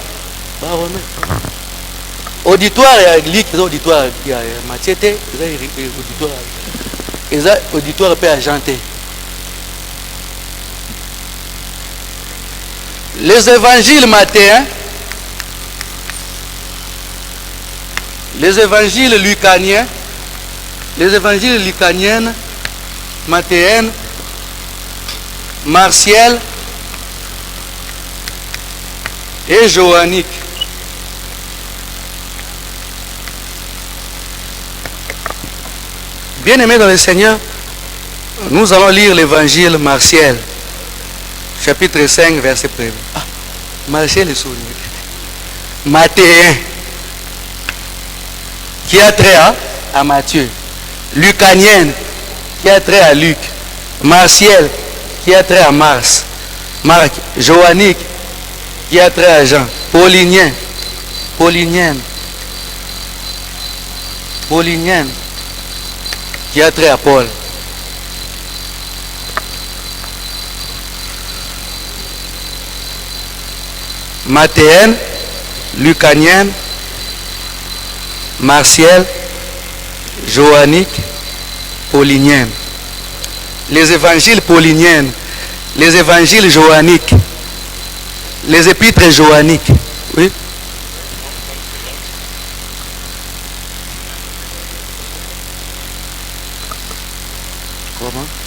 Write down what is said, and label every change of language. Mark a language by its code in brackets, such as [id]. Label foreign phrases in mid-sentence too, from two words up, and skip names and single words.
[fr] Bah, auditoire, il y a auditoire, il y a matière, il y a auditoire peut agenter. Les évangiles mathéens, les évangiles lucaniens, les évangiles lucaniennes, mathéennes, martiels et johanniques. Bien-aimés dans le Seigneur, nous allons lire l'évangile martiel, chapitre 5, verset 1er. Ah, martiel est souligné. Mathéen, qui a trait à Matthieu. Lucanienne, qui a trait à Luc. Martiel, qui a trait à Marc. Johannique, qui a trait à Jean. Paulinien, Paulinienne, qui a trait à Paul. Mathéenne, lucanienne, martielle, johannique, paulinienne. Les évangiles pauliniennes, les évangiles johanniques, les épîtres johanniques. Oui. Comment?